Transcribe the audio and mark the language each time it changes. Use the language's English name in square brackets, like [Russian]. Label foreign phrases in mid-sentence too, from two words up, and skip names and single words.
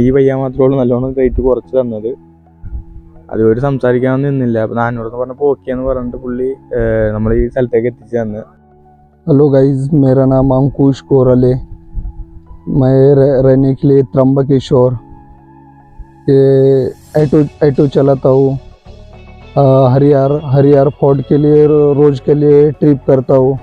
[Malayalam] ഈ പയ്യ മാത്രമേ നല്ലോണം റേറ്റ് കുറച്ച് തന്നത്. അതുമായിട്ട് സംസാരിക്കാനൊന്നും നിന്നില്ല. അപ്പോൾ 400 എന്ന് പറഞ്ഞപ്പോൾ ഓക്കെ എന്ന് പറഞ്ഞിട്ട് പുള്ളി നമ്മൾ ഈ സ്ഥലത്തേക്ക് എത്തിച്ചു തന്ന്. [Hindi] हेलो गाइस, मेरा नाम अंकुश कोरल है। मैं रहने के लिए त्र्यंबकेश्वर ऑटो चलाता हूँ। हरियार फोर्ट के लिए रोज़ के लिए ट्रिप करता हूँ।